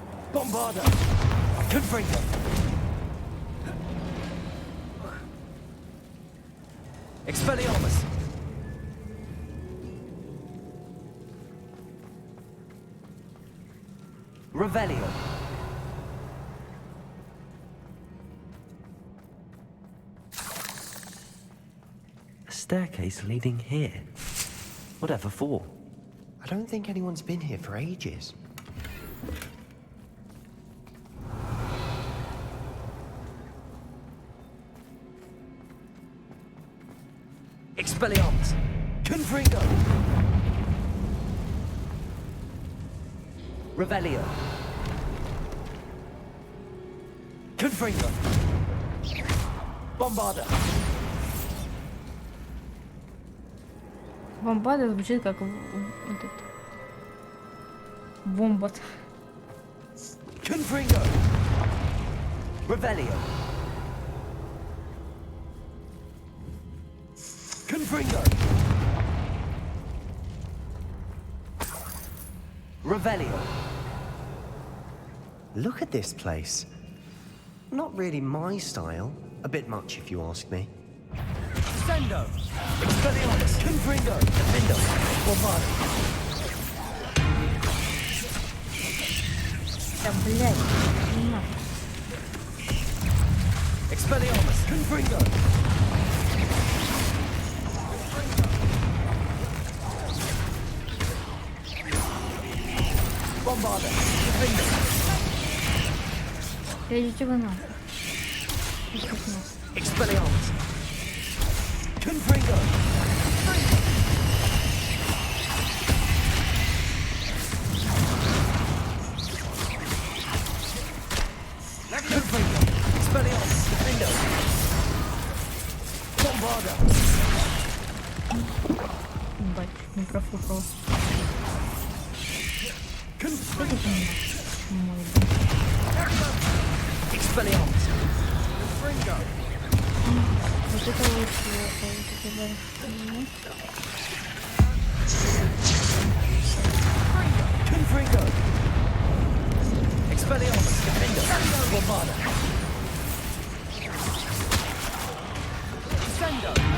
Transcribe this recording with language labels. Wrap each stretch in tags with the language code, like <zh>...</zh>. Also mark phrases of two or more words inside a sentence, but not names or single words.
<la>Bombarda! Confringo! Expelliarmus! Revelio!</la> <en>A staircase leading here. Whatever for? I don't think anyone's been here for ages.</en> <la>Expelliarmus! Confringo! Revelio! Confringo! Bombarda!</la> <ru>Бомбада звучит как этот бомбот.</ru> <la>Confringo! Revelio! Confringo! Revelio!</la> <en>Look at this place. Not really my style. A bit much, if you ask me.</en> <la>Sendo! Expelliarmus! Confringo! Defendo! Bombarda!</la> <ru>Да, блядь,</ru> <la>Expelliarmus! Confringo! Bombarda! Defendo!</la> <ru>идите вы нахуй.</ru> <la>Expelliarmus! Confringo! Confringo! Expelliarmus! Defendo! Bombarda!</la> <ru>Ебать, не профукал.</ru> <la>Expelliarmus! Confringo!</la> <ru>Вот это вот</ru> <la>Confringo! Expelliarmus! Defendo! Bombarda! Sendo!</la>